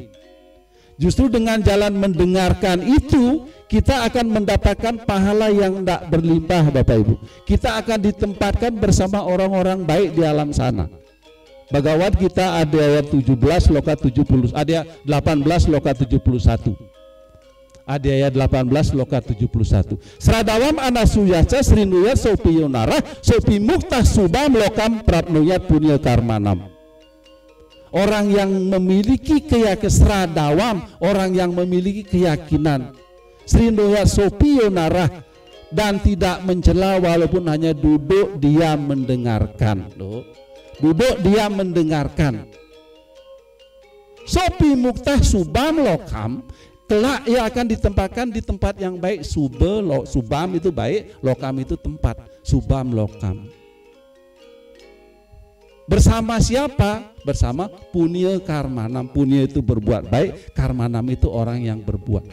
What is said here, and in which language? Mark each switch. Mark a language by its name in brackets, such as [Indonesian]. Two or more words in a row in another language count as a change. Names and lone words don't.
[Indonesian] Justru dengan jalan mendengarkan itu, kita akan mendapatkan pahala yang tidak berlimpah, Bapak Ibu. Kita akan ditempatkan bersama orang-orang baik di alam sana. Bhagavad Gita ada ayat 17 loka 70, ada 18 loka 71. Ada ayat 18 loka 71. [Sanskrit] Sradawam anasuyaca srinuyat sopi yonara sopi muktah subam lokam prapnuyat punya karmanam. [Indonesian] Orang yang memiliki keyakinan, orang yang memiliki keyakinan [Sanskrit] srinuyat sopi yonara [Indonesian] dan tidak mencela walaupun hanya duduk diam mendengarkan. Duduk diam mendengarkan. [Sanskrit] Sopi muktah subam lokam, [Indonesian] kelak ia akan ditempatkan di tempat yang baik. Subam itu baik, lokam itu tempat. [Sanskrit] Subam lokam. [Indonesian] Bersama siapa? Bersama [Sanskrit] punya karmanam. [Indonesian] Punya itu berbuat baik, karmanam itu orang yang berbuat.